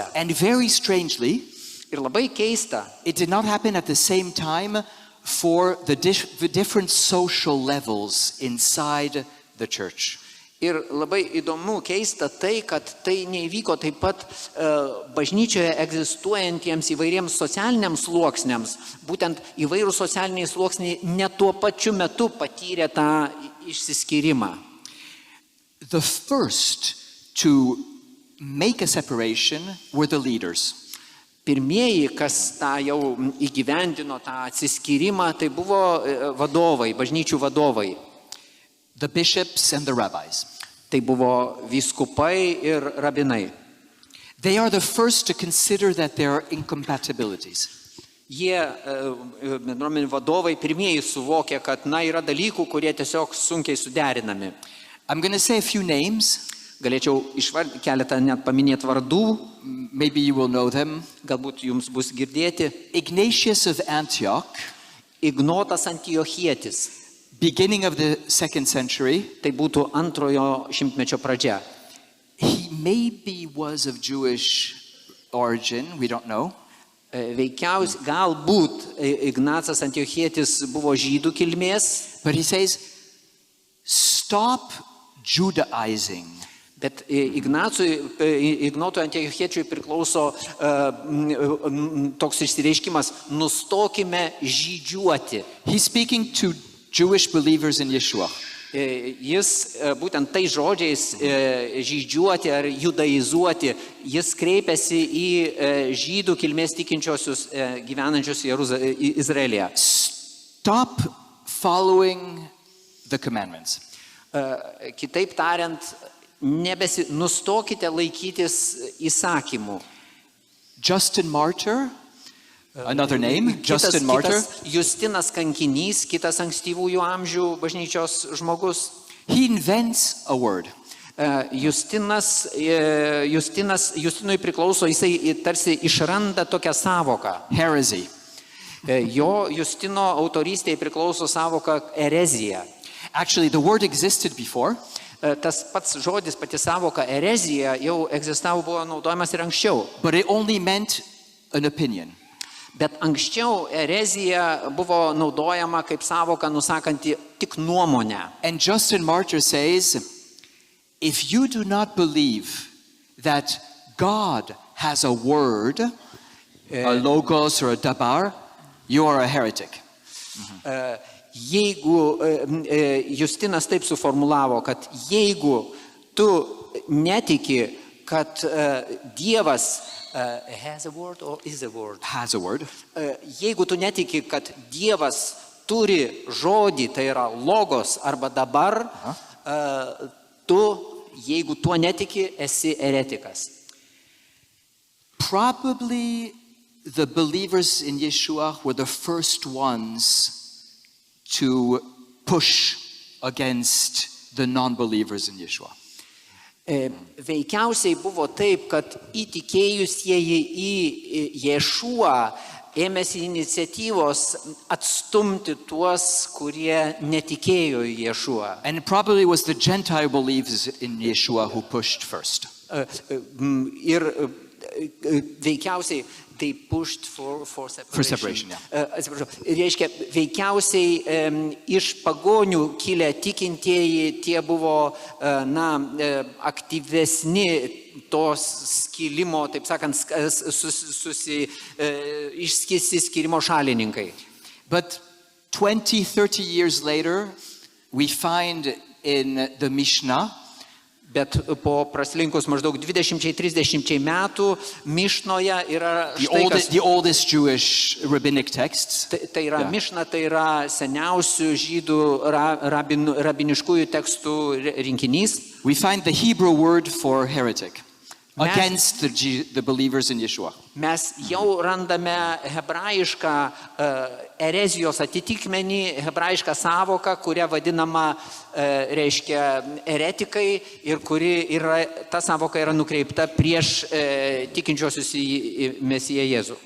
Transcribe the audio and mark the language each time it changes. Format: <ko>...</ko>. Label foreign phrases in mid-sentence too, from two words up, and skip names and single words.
<en>And very strangely,</en> <lt>ir labai keista,</lt> <en>it did not happen at the same time for the different social levels inside the church.</en> <lt>Ir labai įdomu, keista tai, kad tai neįvyko taip pat bažnyčioje egzistuojantiems įvairiems socialiniams sluoksniams. Būtent įvairūs socialiniai sluoksniai ne tuo pačiu metu patyrė tą išsiskyrimą.</lt> <en>The first to make a separation were the leaders.</en> <lt>Pirmieji, kas tą jau įgyvendino tą atsiskyrimą, tai buvo vadovai, bažnyčių vadovai.</lt> <en>The bishops and the rabbis.</en> <lt>Tai buvo vyskupai ir rabinai.</lt> <en>They are the first to consider that there are incompatibilities.</en> <lt>Jie, bendruomenių vadovai, pirmieji suvokė, kad yra dalykų, kurie tiesiog sunkiai suderinami.</lt> <en>I'm going to say a few names.</en> <lt>Galėčiau keletą net paminėti vardų.</lt> <en>Maybe you will know them.</en> <lt>Galbūt jums bus girdėti.</lt> <en>Ignatius of Antioch.</en> <lt>Ignotas Antiochietis.</lt> <en>Beginning of the 2nd century.</en> <lt>Tai būtų antrojo šimtmečio pradžia.</lt> <en>He maybe was of Jewish origin, we don't know.</en> <lt>Veikiausiai, galbūt Ignacas Antiochietis buvo žydų kilmės.</lt> <en>But he says, stop Judaizing.</en> <lt>Bet Ignotui Antiochiečiui priklauso toks išsireiškimas, nustokime žydžiuoti.</lt> <en>He's speaking to Jewish believers in Yeshua.</en> <lt>Jis būtent tai žodžiais žydžiuoti ar judaizuoti, jis kreipiasi į žydų kilmės tikinčiosius gyvenančius Izraelyje.</lt> <en>Stop following the commandments.</en> <lt>Kitaip tariant, nustokite laikytis įsakymų.</lt> <en>Justin Martyr, another name, Justin Martyr.</en> <lt>Justinas Kankinys, kitas ankstyvųjų amžių bažnyčios žmogus.</lt> <en>He invents a word.</en> <lt>Justinui priklauso, jisai tarsi išranda tokią savoką.</lt> <en>Heresy.</en> <lt>Jo Justino autorystėje priklauso savoka erezija.</lt> <en>Actually, the word existed before.</en> <lt>Tas pats žodis, pati savoka erezija jau egzistavo, buvo naudojamas ir anksčiau.</lt> <en>But it only meant an opinion.</en> <lt>Bet anksčiau erezija buvo naudojama kaip savoka nusakanti tik nuomonę.</lt> <en>And Justin Martyr says, if you do not believe that God has a word, a logos or a dabar, you are a heretic.</en> <lt>Jeigu Justinas taip suformulavo, kad jeigu tu netiki, kad Dievas</lt> <en>has a word or is a word? Has a word.</en> <lt>Jeigu tu netiki, kad Dievas turi žodį, tai yra logos arba dabar, jeigu tuo netiki, esi eretikas.</lt> <en>Probably the believers in Yeshua were the first ones to push against the non-believers in Yeshua.</en> <lt>Veikiausiai buvo taip, kad įtikėjusieji į Ješuą ėmėsi iniciatyvos atstumti tuos, kurie netikėjo į Ješuą.</lt> <en>And it probably was the Gentile believers in Yeshua who pushed first.</en> <lt>Ir veikiausiai</lt> <en>they pushed for separation. For separation, yeah.</en> <lt>Reiškia, veikiausiai iš pagonių kilę tikintieji, tie buvo aktyvesni tos skilimo, taip sakant, išsiskyrimo šalininkai.</lt> <en>But 20-30 years later, we find in the Mishnah,</en> <lt>bet po praslinkus maždaug 20-30 metų Mišnoje yra</lt> <en>the oldest Jewish rabbinic texts.</en> <lt>Tai yra Mišna, tai yra seniausių žydų rabiniškųjų tekstų rinkinys.</lt> <en>We find the Hebrew word for heretic against the believers in Yeshua.</en> <lt>Mes jau randame hebrajišką erezijos atitikmenį, hebrajišką savoką, kurią vadinama, reiškia, eretikai ir kuri yra, ta savoka yra nukreipta prieš tikinčiosius į Mesiją Jėzų.</lt>